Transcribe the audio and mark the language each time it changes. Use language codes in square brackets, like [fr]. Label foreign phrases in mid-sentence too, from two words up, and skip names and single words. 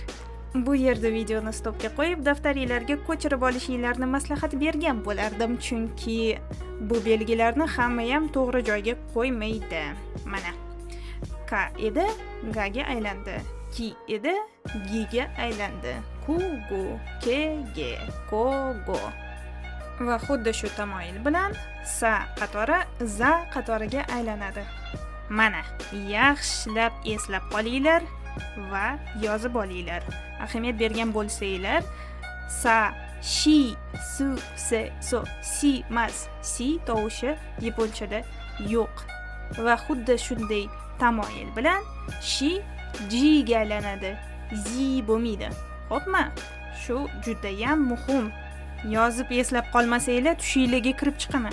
[uz] Bu yerda videoni stopga qo'yib, daftaringizlarga ko'chirib olishinglarni maslahat bergan bo'lardim, chunki bu belgilarni hamma ham to'g'ri joyga qo'ymaydi. Mana. Ka edi, ga ga aylandi. Ki edi, gi ga aylandi. Ku gu, ke ge, ko go. Va xuddi shu tamoyil bilan sa qatori za qatoriga aylanadi. Mana, yaxshilab eslab qolinglar va yozib olinglar. Ahamiyat bergan bo'lsanglar, sa Shi, su, se, so. Si emas. Si tovushi yaponchada yo'q. Va xuddi shunday tamoyil bilan shi ji ga aylanadi. Zi bo'lmaydi. Xo'pmi? Shu juda ham muhim. Yozib eslab qolmasanglar tushingizga kirib chiqaman.